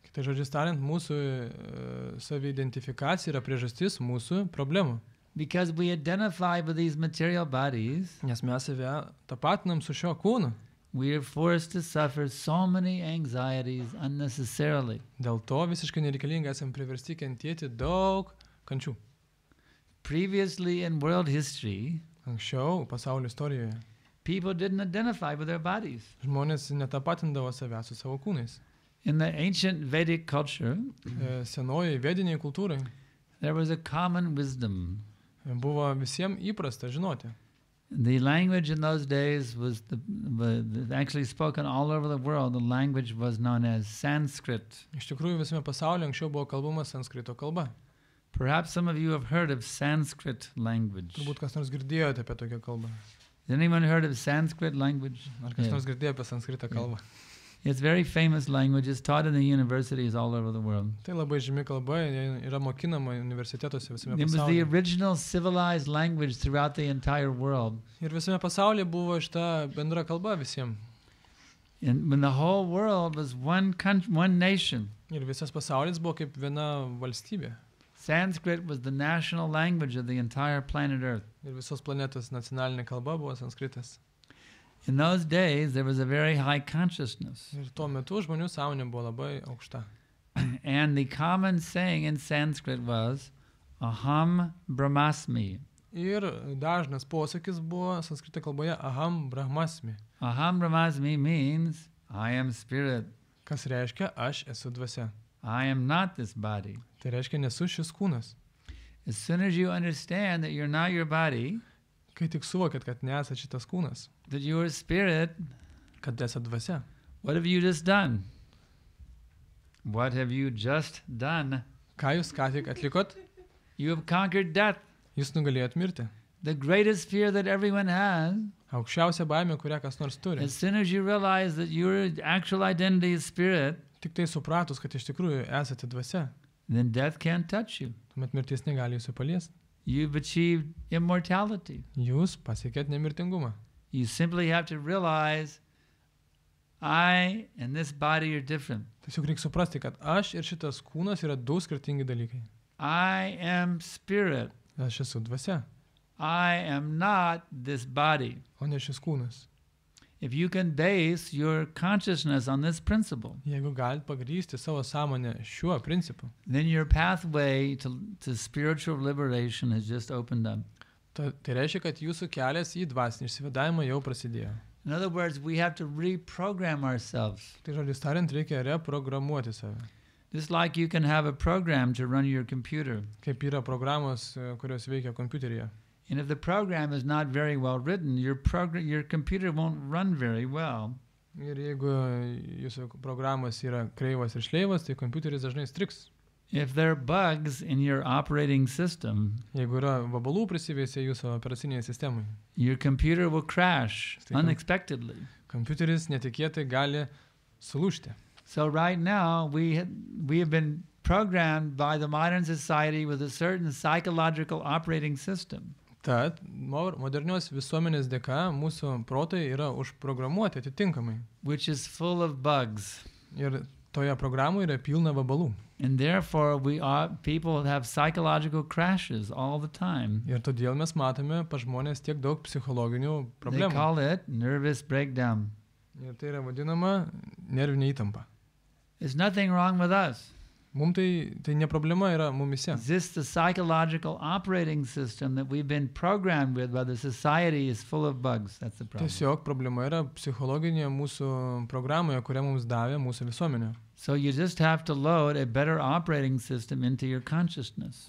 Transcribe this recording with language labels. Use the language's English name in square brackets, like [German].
[Lithuanian] Tai žodžiais tariant, mūsų saviidentifikacija yra priežastis mūsų problemų. [English] Because we identify with these material bodies, [Lithuanian] nes mes save tapatinam su šio kūnu. [English] We are forced to suffer so many anxieties unnecessarily. [Lithuanian] Dėl to visiškai nereikalingai esam priversti kentėti daug kančių. [English] Previously in world history, [Lithuanian] anksčiau pasaulio istorijoje, [English] people didn't identify with their bodies. [Lithuanian] Žmonės netapatindavo save su savo kūnais. [English] In the ancient Vedic culture, [Lithuanian] senoji vediniai kultūrai, [English] there was a common wisdom. [Lithuanian] Buvo visiems įprasta žinoti. [English] The language in those days was actually spoken all over the world. The language was known as Sanskrit. [Lithuanian] Iš tikrųjų visame pasaulyje anksčiau buvo kalbama sanskrito kalba. [English] Perhaps some of you have heard of Sanskrit language. [Lithuanian] Turbūt kas nors girdėjote apie tokią kalbą. [English] Has anyone heard of Sanskrit language? [Lithuanian] Ar kas nors girdėjo apie sanskrito kalbą? [English] It's very famous language. It's taught in the universities all over the world. [Lithuanian] Tai labai žymi kalba, yra mokinama universitetuose visame [English] It was the [Lithuanian] pasaulyje. [English] original civilized language throughout the entire world. [Lithuanian] Ir visame pasaulyje buvo šita bendra kalba visiems. [English] And when the whole world was one country, one nation. [Lithuanian] Ir visas pasaulis buvo kaip viena valstybė. [English] Sanskrit was the national language of the entire planet Earth. [Lithuanian] Ir visos planetos nacionalinė kalba buvo sanskritas. [English] In those days, there was a very high consciousness. [Lithuanian] Ir tuo metu žmonių sąmonė buvo labai aukšta. [English] And the common saying in Sanskrit was, [Sanskrit] Aham Brahmasmi. [Lithuanian] Ir dažnas posakis buvo sanskrito kalboje [Sanskrit] Aham Brahmasmi. Aham Brahmasmi [English] means, I am spirit. [Lithuanian] Kas reiškia, aš esu dvasia. [English] I am not this body. [Lithuanian] Tai reiškia, nesu šis kūnas. [English] As soon as you understand that you're not your body, [Lithuanian] Kai tik suvokėt, kad nesat šitas kūnas, [English] that you are spirit, [Lithuanian] kad esat dvasia, [English] what have you just done? What have you just done? [Lithuanian] ką jūs ką tik atlikot? [English] You have conquered death, [Lithuanian] Jūs nugalėjot mirti. [English] the greatest fear that everyone has. [Lithuanian] Aukščiausia baimė, kurią kas nors turi. [English] As soon as you realize that your actual identity is spirit, [Lithuanian] Tik tai supratus, kad iš tikrųjų esate dvasia, [English] then death can't touch you. [Lithuanian] tuomet mirtis negali jūsų paliesti. [English] You've achieved immortality. [Lithuanian] Jūs pasiekėt nemirtingumą. [English] You simply have to realize I and this body are different. [Lithuanian] Tiesiog reikia suprasti, kad aš ir šitas kūnas yra du skirtingi dalykai. [English] I am spirit. [Lithuanian] Aš esu dvasia, [English] I am not this body. [Lithuanian] o ne šis kūnas. [English] If you can base your consciousness on this principle, [Lithuanian] Jeigu galit pagrysti savo sąmonę šiuo principu, [English] then your pathway to spiritual liberation has just opened up. [Lithuanian] tai reiškia, kad jūsų kelias į dvasinį išsivadavimą jau prasidėjo. [English] In other words, we have to reprogram ourselves. [Lithuanian] Tai žodžiais tariant, reikia reprogramuoti save. [English] Just like you can have a program to run your computer. [Lithuanian] Kaip yra programos, kurios veikia kompiuteryje. [English] And if the program is not very well written, your computer won't run very well. [Lithuanian] Ir jeigu jūsų programos yra kreivas ir šleivas, tai kompiuteris dažnai striks. [English] If there are bugs in your operating system, [Lithuanian] Jeigu yra vabalų prisiveisę jūsų operacinėje sistemoje, [English] your computer will crash unexpectedly. [Lithuanian] kompiuteris netikėtai gali sulūžti. [English] So right now, we have been programmed by the modern society with a certain psychological operating system. [Lithuanian] Tad modernios visuomenės dėka mūsų protai yra užprogramuoti atitinkamai. [English] Which is full of bugs. [Lithuanian] Ir toje programoje yra pilna vabalų. [English] And therefore, people have psychological crashes all the time. [Lithuanian] Ir todėl mes matome pa žmonės tiek daug psichologinių [English] They [Lithuanian] problemų. [English] call it nervous breakdown. [Lithuanian] Ir tai yra vadinama nervinė įtampa. [English] There's nothing wrong with us. [Lithuanian] Mums tai ne problema yra mumise. [English] It's just the psychological operating system that we've been programmed with by the society is full of bugs. That's the problem. [Lithuanian] Tiesiog problema yra psichologinė mūsų programoje, kurią mums davė mūsų visuomenė. [English] So you just have to load a better operating system into your consciousness.